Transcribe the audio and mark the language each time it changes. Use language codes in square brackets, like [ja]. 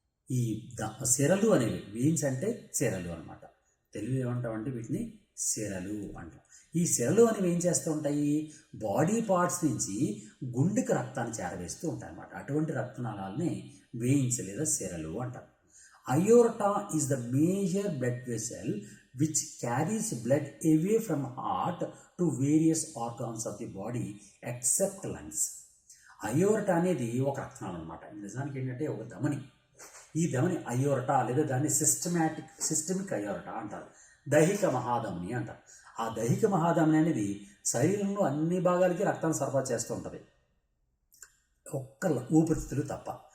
[te] ఈ సిరలు అనేవి, వెయిన్స్ అంటే సిరలు అనమాట. తెలుగు ఏమంటామంటే వీటిని సిరలు అంటాం. ఈ సిరలు అనేవి ఏం చేస్తూ ఉంటాయి, బాడీ పార్ట్స్ నుంచి గుండెకి రక్తాన్ని చేరవేస్తూ ఉంటాయి అన్నమాట. అటువంటి రక్తనాళాలని వెయిన్స్ లేదా సిరలు అంటారు. [en] Aorta is the major blood vessel which carries blood away from heart to various organs of the body except lungs. [te] Aorta అనేది ఒక రక్తనాళం అనమాట. నిజానికి ఏంటంటే ఒక ధమని. ఈ ధమని అయోర్టా లేదా దాన్ని సిస్టమిక్ అయోర్టా అంటారు. దైహిక మహాధమని అంటారు. ఆ దైహిక మహాధమని అనేది శరీరంలో అన్ని భాగాలకి రక్తాన్ని సరఫరా చేస్తూ ఉంటుంది, ఒక్క ఊపిరితిత్తులు తప్ప.